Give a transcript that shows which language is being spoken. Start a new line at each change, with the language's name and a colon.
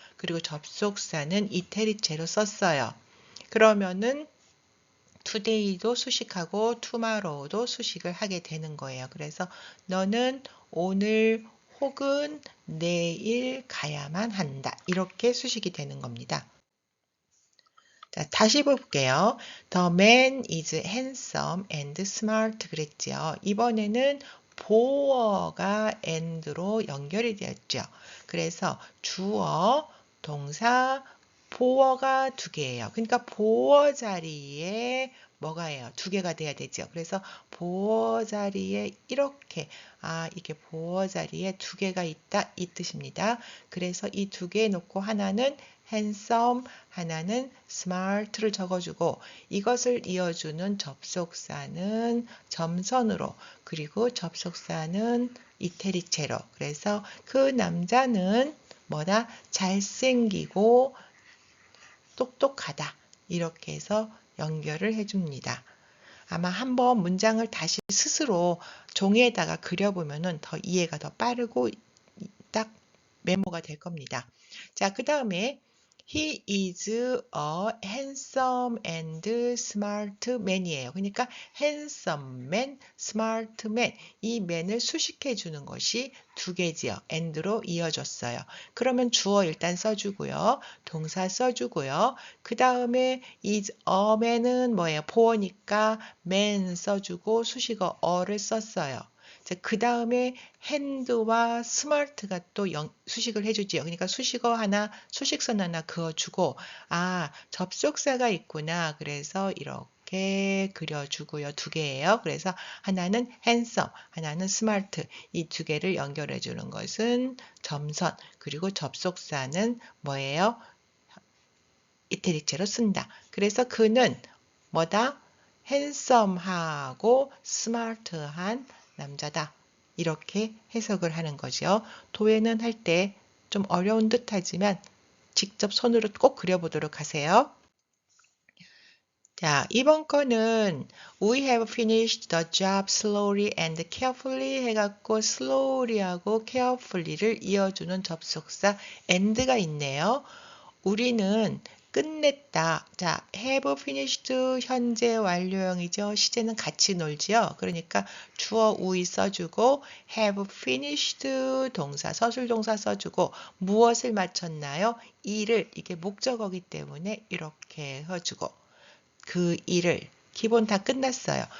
Korean: 그리고 접속사는 이태리체로 썼어요. 그러면은 today도 수식하고 tomorrow도 수식을 하게 되는 거예요. 그래서 너는 오늘 혹은 내일 가야만 한다. 이렇게 수식이 되는 겁니다. 자, 다시 볼게요.
English: The man is handsome and smart
Korean: 그랬죠. 이번에는 보어가 and로 연결이 되었죠. 그래서 주어, 동사, 보어가 두 개예요. 그러니까 보어 자리에 뭐가 해요? 두 개가 돼야 되죠. 그래서 보어 자리에 이렇게 이게 보어 자리에 두 개가 있다 이 뜻입니다. 그래서 이 두 개 놓고 하나는 handsome, 하나는 smart를 적어주고 이것을 이어주는 접속사는 점선으로 그리고 접속사는 이태리체로 그래서 그 남자는 뭐다? 잘생기고 똑똑하다. 이렇게 해서 연결을 해줍니다. 아마 한번 문장을 다시 스스로 종이에다가 그려보면 더 이해가 더 빠르고 딱 메모가 될 겁니다.
English: 자, 그 다음에 He is a handsome and smart man이에요.
Korean: 그러니까 handsome man, smart man 이 man을 수식해 주는 것이 두 개지요. and로 이어졌어요. 그러면 주어 일단 써주고요. 동사 써주고요. 그 다음에 is a man은 뭐예요? 보어니까 man 써주고 수식어 a를 썼어요. 그 다음에 hand와 smart가 또 수식을 해주지요. 그러니까 수식어 하나, 수식선 하나 그어주고 접속사가 있구나. 그래서 이렇게 그려주고요. 두 개예요. 그래서 하나는 handsome, 하나는 smart. 이 두 개를 연결해 주는 것은 점선, 그리고 접속사는 뭐예요? 이태리체로 쓴다. 그래서 그는 뭐다? handsome하고 smart한 남자다. 이렇게 해석을 하는 거죠. 도에는 할 때 좀 어려운 듯 하지만 직접 손으로 꼭 그려보도록 하세요. 자, 이번 거는
English: We have finished the job slowly and carefully 해갖고 slowly하고 carefully를
Korean: 이어주는 접속사
English: and가 있네요.
Korean: 우리는 끝냈다. 자, have finished 현재 완료형이죠. 시제는 같이 놀지요. 그러니까 주어 we 써주고 have finished 동사 서술동사 써주고 무엇을 마쳤나요? 일을 이게 목적어기 때문에 이렇게 해주고 그 일을 기본 다 끝났어요.